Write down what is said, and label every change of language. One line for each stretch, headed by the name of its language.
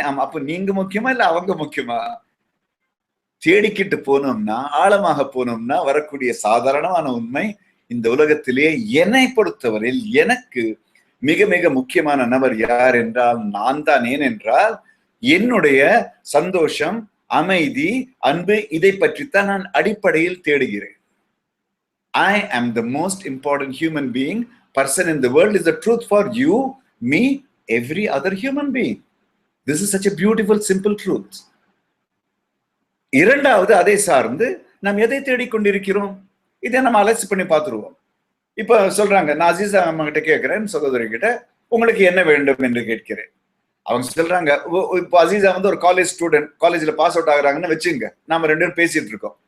Tamil: அப்ப நீங்க முக்கியமா இல்ல அவங்க முக்கியமா? தேடிக்கிட்டு போனோம்னா, ஆழமாக போனோம்னா வரக்கூடிய சாதாரணமான உண்மை, இந்த உலகத்திலேயே என்னை பொறுத்தவரையில் எனக்கு மிக மிக முக்கியமான நபர் யார் என்றால் நான் தான். ஏனென்றால் என்னுடைய சந்தோஷம், அமைதி, அன்பு, இதை பற்றித்தான் நான் அடிப்படையில் தேடுகிறேன்.
English: I am the most important human being person in the world is the truth for you, me, every other human being. This is such a beautiful simple truth.
Tamil: இரண்டாவது, அதை சார்ந்து நாம் எதை தேடிக்கொண்டிருக்கிறோம், இதை நம்ம அலசி பண்ணி பார்த்துருவோம். இப்ப சொல்றாங்க, நான் அசீசா அம்மா கிட்ட கேட்கிறேன், சகோதரி கிட்ட, உங்களுக்கு என்ன வேண்டும் என்று கேட்கிறேன். அவங்க சொல்றாங்க, இப்போ அசீசா வந்து ஒரு காலேஜ் ஸ்டூடெண்ட், காலேஜ்ல பாஸ் அவுட் ஆகுறாங்கன்னு வச்சுங்க, நாம 2 பேரும் பேசிட்டு இருக்கோம்.